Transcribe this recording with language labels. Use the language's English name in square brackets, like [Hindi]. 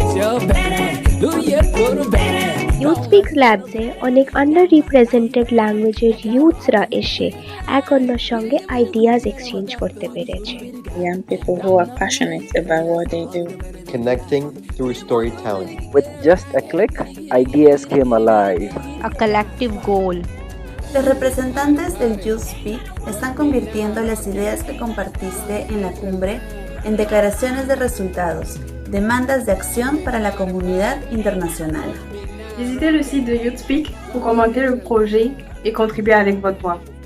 [Bangla] Youth Speaks Labs-এ অনেক under-represented ল্যাঙ্গুয়েজের ইউথসরা এসে এক অন্যের সঙ্গে আইডিয়াস এক্সচেঞ্জ করতে পেরেছে। [English] Young people who are passionate about what they do. Connecting through storytelling. With just a click, ideas came alive. A collective goal. [Spanish] Los representantes del Youth Speak están convirtiendo las ideas que compartiste en la cumbre en declaraciones de resultados, demandas de acción para la comunidad internacional. [French] Visitez le site de Youth Speak pour commenter le projet et contribuer avec votre voix.